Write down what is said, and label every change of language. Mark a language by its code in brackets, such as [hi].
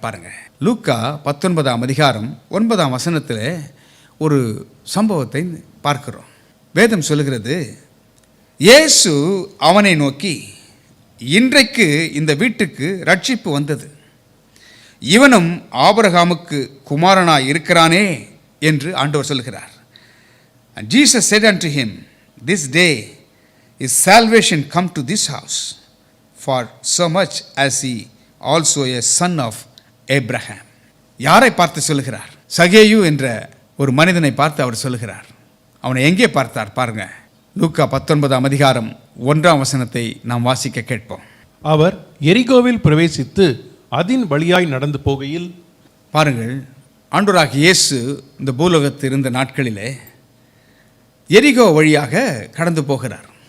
[ta] பாருங்க, லூக்கா 19ஆம் அதிகாரம் 9ஆம் வசனத்தில் ஒரு சம்பவத்தை பார்க்கிறோம். வேதம் சொல்லுகிறது, இயேசு அவனை நோக்கி, இன்றைக்கு இந்த வீட்டுக்கு ரட்சிப்பு வந்தது, இவனும் ஆபிரகாமுக்கு குமாரனாய் இருக்கிறானே என்று ஆண்டவர் சொல்கிறார். [en] And Jesus said unto him, this day is salvation come to this house, for so much as he also a son of Abraham. [ta] யாரை பார்த்து சொல்லுகிறார்? சகேயு என்ற ஒரு மனிதனை பார்த்து அவர் சொல்லுகிறார். அவனை எங்கே பார்த்தார்? பாருங்க, லூக்கா 19ஆம் அதிகாரம் 1ஆம் வசனத்தை நாம் வாசிக்க கேட்போம். அவர் எரிகோவில் பிரவேசித்து அதின் வழியாய் நடந்து போகையில், பாருங்கள், ஆண்டவராகிய இயேசு இந்த பூலோகத்தில் இருந்த நாட்களிலே எரிகோ வழியாக கடந்து போகிறார்.